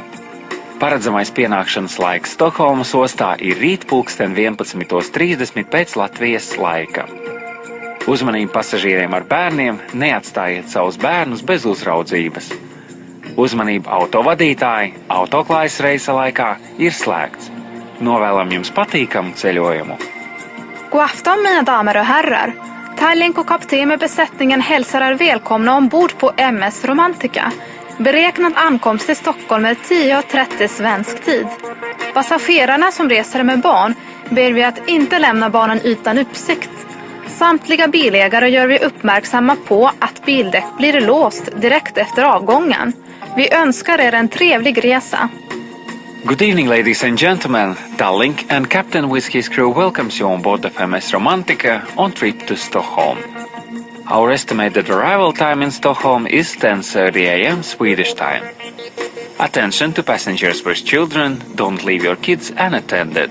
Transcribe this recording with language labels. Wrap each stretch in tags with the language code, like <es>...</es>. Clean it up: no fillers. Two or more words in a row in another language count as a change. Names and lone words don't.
<lv>Paredzamais pienākšanas laiks Stokholmas ostā ir rīt pulksten 11:30 pēc Latvijas laika. Uzmanību pasažieriem ar bērniem, neatstājiet savus bērnus bez uzraudzības. Uzmanību autovadītāji, autoklājas reisa laikā ir slēgts. Novēlam jums patīkamu ceļojumu.</lv> <sv>God afton mina damer och herrar. Tallink och kapten med besättningen hälsar er välkomna ombord på MS Romantika. Beräknad ankomst till Stockholm är 10:30 svensk tid. Passagerarna som reser med barn ber vi att inte lämna barnen utan uppsikt. Samtliga bilägare gör vi uppmärksamma på att bildäck blir låst direkt efter avgången. Vi önskar er en trevlig resa.</sv> <en>Good evening, ladies and gentlemen. Tallink and Captain Whiskey's crew welcomes you on board of MS Romantika on trip to Stockholm. Our estimated arrival time in Stockholm is 10:30 a.m. Swedish time. Attention to passengers with children, don't leave your kids unattended.</en>